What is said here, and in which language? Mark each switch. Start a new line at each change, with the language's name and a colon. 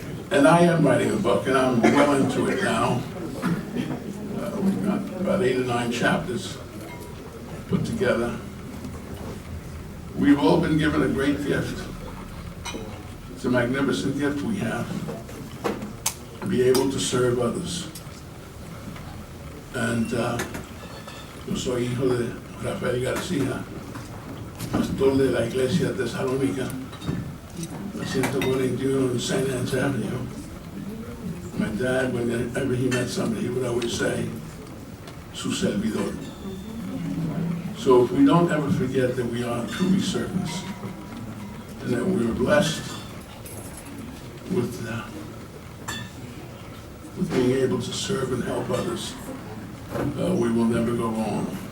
English: And I am writing a book, and I'm well into it now. We've got about 8 or 9 chapters put together. We've all been given a great gift. It's a magnificent gift we have, to be able to serve others. And
Spanish: yo soy hijo de Rafael García, pastor de la iglesia tesalónica,
English: 141 en St. Anne's Avenue. My dad, whenever he met somebody, he would always say,
Spanish: su servidor.
English: So if we don't ever forget that we are truly servants, and that we are blessed with being able to serve and help others, we will never go wrong.